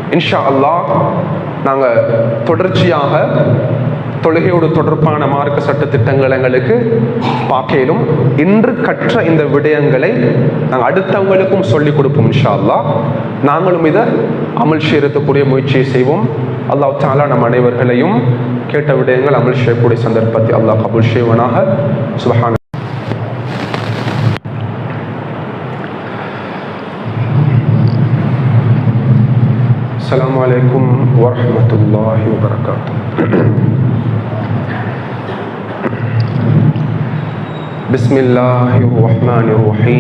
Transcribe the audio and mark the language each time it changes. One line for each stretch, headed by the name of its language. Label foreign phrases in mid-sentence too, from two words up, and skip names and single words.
Arabic: إن شاء الله
Tamil: நாங்க தொடர்ச்சியாக தொழுகையோடு தொடர்பான மார்க்க சட்ட திட்டங்கள் எங்களுக்கு பார்க்கலும். இன்று கற்ற இந்த விடயங்களை நாங்கள் அடுத்தவங்களுக்கும் சொல்லிக் கொடுப்போம்.
Arabic: إن شاء الله
Tamil: நாங்களும் இதை அமல் செய்யறதுக்குரிய முயற்சியை செய்வோம். அல்லாஹ் தஆலா நம் அனைவர்களையும் கேட்ட விடயங்கள் அமல் செய்யக்கூடிய சந்தர்ப்பத்தை அல்லாஹ் கபூல் செய்வானாக.
Arabic: சுப்ஹான. السلام عليكم ورحمة الله وبركاته. بسم الله الرحمن الرحيم.